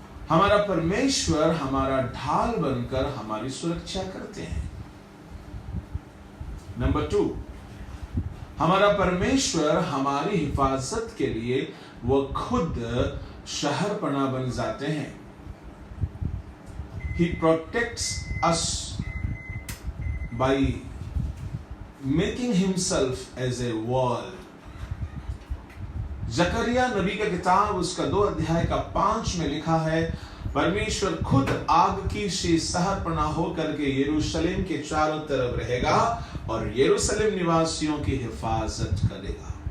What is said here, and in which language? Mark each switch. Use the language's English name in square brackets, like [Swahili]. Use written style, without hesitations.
[Hindi] हमारा परमेश्वर हमारा ढाल बनकर हमारी सुरक्षा करते हैं। नंबर 2, हमारा परमेश्वर हमारी हिफाजत के लिए वो खुद शहरपनाह बन जाते हैं। [English] He protects us by making himself as a wall. [Hindi] जकरिया नबी का किताब उसका 2 अध्याय का 5 में लिखा है, परमेश्वर खुद आग की सी शहरपनाह होकर के यरूशलेम के चारों तरफ रहेगा और यरूशलेम निवासियों की हिफाजत करेगा।